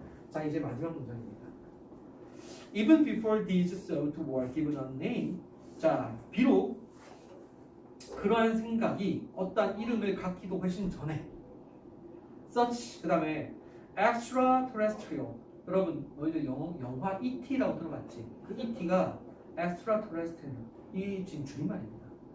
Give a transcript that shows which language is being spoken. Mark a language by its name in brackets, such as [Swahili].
[Korean] 자, 이제 마지막 문장입니다. [English] Even before these thoughts were given a name. [Korean] 자, 비록 그러한 생각이 어떠한 이름을 갖기도 훨씬 전에 [English] such, [Korean] 그 다음에 extraterrestrial. 여러분 너희들 영화 E.T.라고 들어봤지? 그 E.T.가 extraterrestrial, 이 지금 줄임말입니다.